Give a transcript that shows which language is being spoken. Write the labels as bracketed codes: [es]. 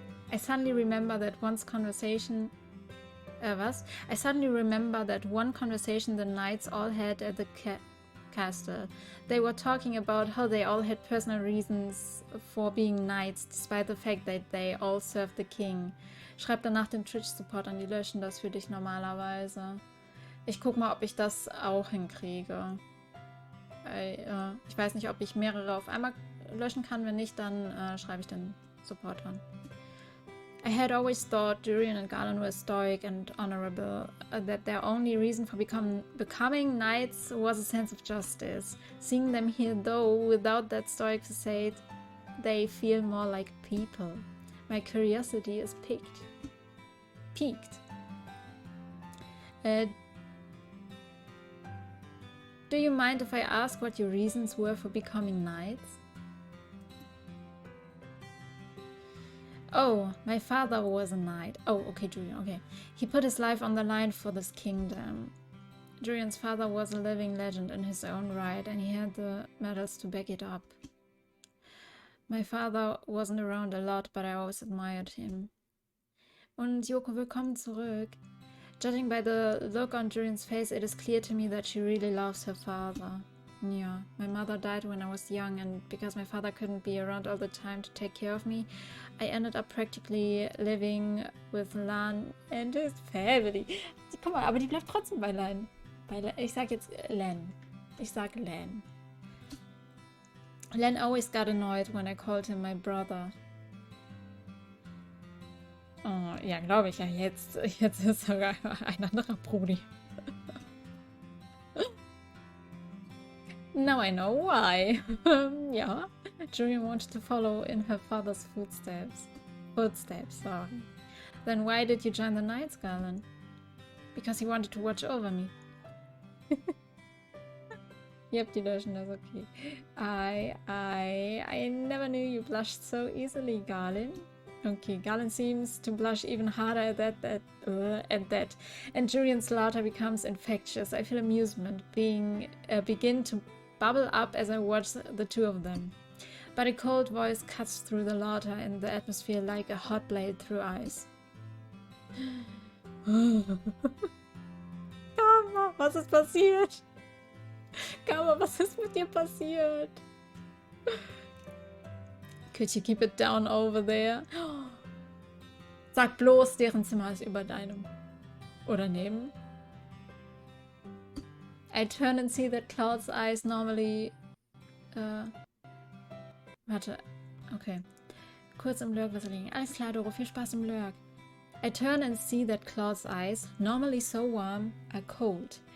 [en] I suddenly remember that one conversation the knights all had at the castle. They were talking about how they all had personal reasons for being knights, despite the fact that they all served the king. [de] Schreib danach den Twitch-Support an, die löschen das für dich normalerweise. Ich guck mal, ob ich das auch hinkriege. weil ich weiß nicht, ob ich mehrere auf einmal löschen kann. Wenn nicht, dann schreibe ich den Support an. [en] I had always thought Durian and Garland were stoic and honorable, that their only reason for becoming knights was a sense of justice. Seeing them here, though, without that stoic facade, they feel more like people. My curiosity is piqued. Do you mind if I ask what your reasons were for becoming knights? Oh, my father was a knight. Oh, okay, Durian, okay. He put his life on the line for this kingdom. Durian's father was a living legend in his own right, and he had the medals to back it up. My father wasn't around a lot, but I always admired him. [de] Und Yoko, willkommen zurück. [en] Judging by the look on Durian's face, it is clear to me that she really loves her father. Yeah, my mother died when I was young, and because my father couldn't be around all the time to take care of me, I ended up practically living with Lan and his family. [de] Guck mal, aber die bleibt trotzdem bei Lan. Ich sag jetzt Len. Ich sag Len. [en] Len always got annoyed when I called him my brother. [de] Oh, ja, glaube ich ja. Jetzt ist sogar ein anderer Brudi. [en] Now I know why. Yeah, Durian wanted to follow in her father's footsteps. Sorry. Then why did you join the Knights, Garland? Because he wanted to watch over me. [de] Yep, die löschen das, okay. [en] I never knew you blushed so easily, Garland. Okay, Garland seems to blush even harder at that. And Durian's laughter becomes infectious. I feel amusement begin to bubble up as I watch the two of them. But a cold voice cuts through the laughter and the atmosphere like a hot blade through ice. [de] Karma, was ist passiert? Karma, was ist mit dir passiert? [en] Could you keep it down over there? [de] Sag bloß, deren Zimmer ist über deinem. Oder neben. [en] I turn and see that Cloud's eyes normally... [de] Warte. Okay. Kurz im Lurk was liegen. Alles klar, Doro. Viel Spaß im Lurk. [en] I turn and see that Cloud's eyes, normally so warm, are cold.